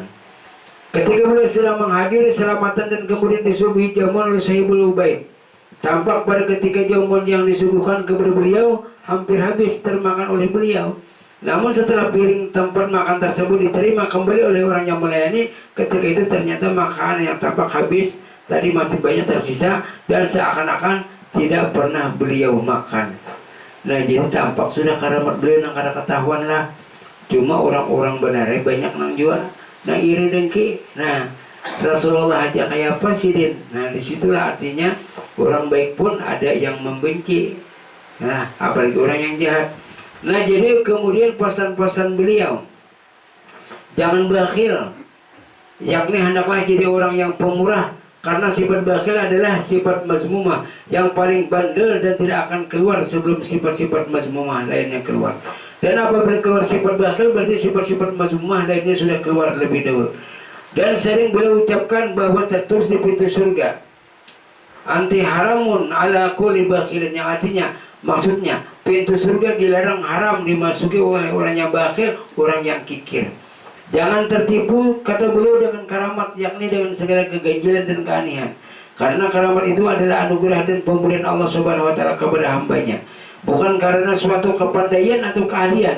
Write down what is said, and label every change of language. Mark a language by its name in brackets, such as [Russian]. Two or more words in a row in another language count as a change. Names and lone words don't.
[Indonesian] Ketika beliau sedang menghadiri selamatan dan kemudian disuguhi jamuan oleh Sahibul Ubaid, tampak pada ketika jamuan yang disuguhkan kepada beliau hampir habis termakan oleh beliau. Namun setelah piring tempat makan tersebut diterima kembali oleh orang yang melayani, ketika itu ternyata makanan yang tampak habis tadi masih banyak tersisa dan seakan-akan tidak pernah beliau makan. [Banjar] Nah, jadi tampak sudah karamat beliau nang kada ketahuan lah. Cuma orang-orang benar banyak nang jual, nang iri dengki. [Indonesian] Nah, Rasulullah aja kayak apa sih, Din? Nah, disitulah artinya orang baik pun ada yang membenci. Nah, apalagi orang yang jahat. Nah, jadi kemudian pesan-pesan beliau, jangan bakhil, yakni hendaklah jadi orang yang pemurah, karena sifat bakhil adalah sifat mazmumah yang paling bandel dan tidak akan keluar sebelum sifat-sifat mazmumah lainnya keluar. Dan apabila keluar sifat bakhil, berarti sifat-sifat mazmumah lainnya sudah keluar lebih dahulu. Dan sering beliau ucapkan bahwa tertulis di pintu surga, [Arabic] أنت حرام على كل بخيل, [Indonesian] yang artinya maksudnya pintu surga dilarang haram dimasuki oleh orang yang bakhil, orang yang kikir. Jangan tertipu, kata beliau, dengan karamat, yakni dengan segala keganjilan dan keanehan. Karena karamat itu adalah anugerah dan pemberian Allah [Arabic] سبحانه وتعالى [Indonesian] kepada hambanya, bukan karena suatu kepandaian atau keahlian.